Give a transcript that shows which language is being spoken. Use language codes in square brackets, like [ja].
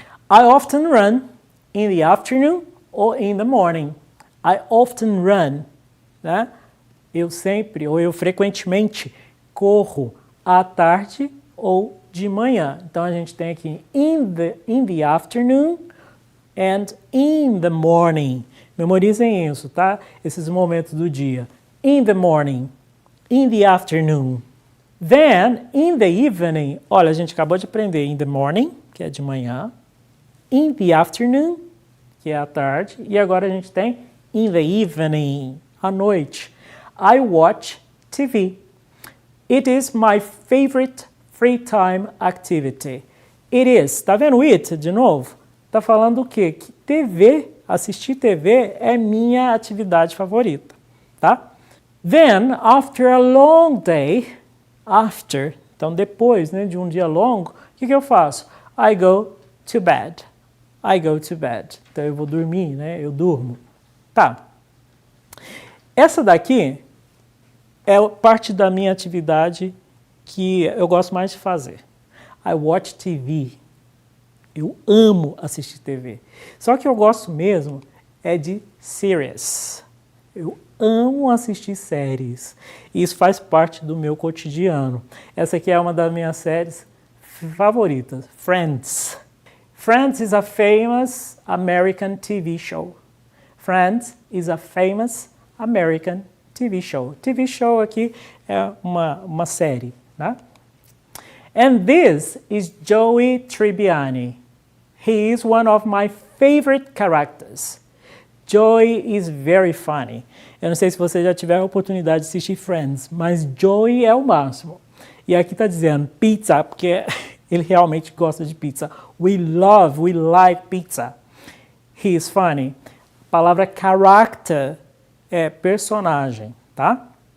[en] I often run in the afternoon or in the morning. I often run. Né? [pt] Eu sempre, ou eu frequentemente, corro à tarde ou de manhã. Então, a gente tem aqui [en] in the afternoon and in the morning. [pt] Memorizem isso, tá? Esses momentos do dia. [en] In the morning, in the afternoon. [pt] Then, in the evening, olha, a gente acabou de aprender in the morning, que é de manhã, in the afternoon, que é à tarde, e agora a gente tem in the evening, à noite. [en] I watch TV. It is my favorite free time activity. It is. [pt] Tá vendo it de novo? Tá falando o quê? Que TV, assistir TV é minha atividade favorita, tá? [en] Then, after a long day, [pt] então depois, né, de um dia longo, o que eu faço? [en] I go to bed. I go to bed. [pt] Então eu vou dormir, né? Eu durmo. Tá. Essa daqui é parte da minha atividade que eu gosto mais de fazer. [en] I watch TV. [pt] Eu amo assistir TV. Só que eu gosto mesmo é de series. Eu amo assistir séries. E isso faz parte do meu cotidiano. Essa aqui é uma das minhas séries favoritas, Friends. [en] Friends is a famous American TV show. Friends is a famous American TV show. [pt] TV show aqui é uma série, né? [en] And this is Joey Tribbiani. He is one of my favorite characters. Joey is very funny. [pt] Eu não sei se você já tiver a oportunidade de assistir Friends, mas Joey é o máximo. E aqui está dizendo pizza, porque ele realmente gosta de pizza. [en] We like pizza. He is funny. [pt] A palavra character é personagem, tá?